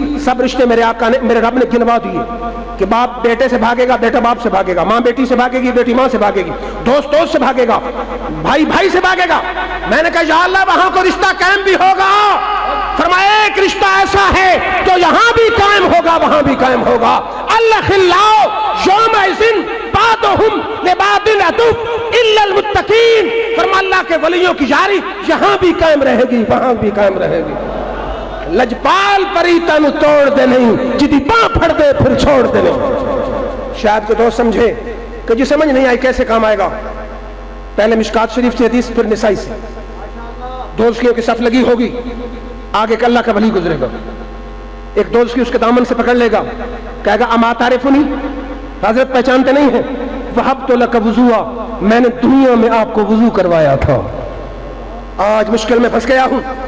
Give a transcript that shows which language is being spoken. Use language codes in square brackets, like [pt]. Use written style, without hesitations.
[ur] سب رشتے میرے آقا نے، میرے رب نے گنوا دیے کہ باپ بیٹے سے بھاگے گا، بیٹا باپ سے بھاگے گا، ماں بیٹی سے بھاگے گی، بیٹی ماں سے بھاگے گی، دوست دوست سے بھاگے گا، بھائی بھائی سے بھاگے گا. میں نے کہا یا اللہ وہاں کو رشتہ قائم بھی ہوگا. فرمایا ایک رشتہ ایسا ہے جو یہاں بھی قائم ہوگا وہاں بھی قائم ہوگا. [ar] الخلاء یومئذ بعضهم لبعض عدو الا المتقین. [ur] فرمایا اللہ کے ولیوں کی یاری یہاں بھی قائم رہے گی وہاں بھی قائم رہے گی. [pa] لجپال پری تن توڑ دے نہیں، جدی باں پھڑ دے پھر چھوڑ دے نہیں. [ur] شاید کوئی دوست سمجھے کہ جی سمجھ نہیں آئی کیسے کام آئے گا. پہلے مشکات شریف سے حدیث، پھر نسائی سے. دوستیوں کی صف لگی ہوگی، آگے کہ اللہ کا ولی گزرے گا. ایک دوست کی اس کے دامن سے پکڑ لے گا، کہے گا [ar] اما تعرفنی، [ur] حضرت پہچانتے نہیں ہیں؟ [ar] وہبت لک وضوءا، [ur] میں نے دنیا میں آپ کو وضو کروایا تھا، آج مشکل میں پھنس گیا ہوں.